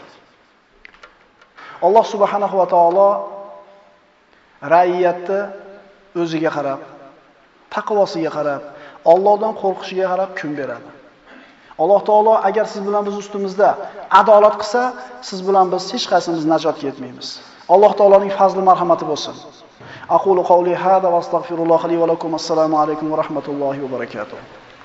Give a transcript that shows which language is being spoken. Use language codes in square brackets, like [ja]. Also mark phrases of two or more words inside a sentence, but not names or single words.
[uz] Alloh [ar] سبحانه وتعالى [uz] ra'iyatni o'ziga qarab, taqvosiga qarab, Allohdan qo'rqishiga qarab kun beradi. Alloh taolo agar siz bilan biz ustimizda adolat qilsa, siz bilan biz hech qaysimiz najotga yetmaymiz. Alloh taoloning fazli marhamati bo'lsin. [ar] أقول قولي هذا وأستغفر الله لي ولكم. السلام عليكم ورحمة الله وبركاته.